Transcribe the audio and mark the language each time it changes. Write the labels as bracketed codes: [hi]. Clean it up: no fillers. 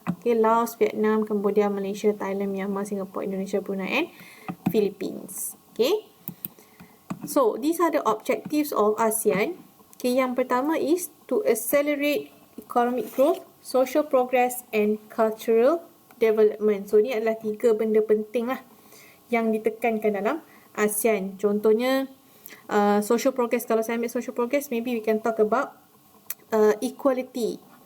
[en] Laos, Vietnam, Cambodia, Malaysia, Thailand, Myanmar, Singapore, Indonesia, Brunei and Philippines. So these are the objectives of ASEAN. [ms] Yang pertama [en] is to accelerate economic growth, social progress and cultural development. [ms] So ni adalah 3 benda penting lah yang ditekankan dalam ASEAN. [en] Contohnya social progress, [ms] kalau saya ambil [en] social progress, maybe we can talk about equality.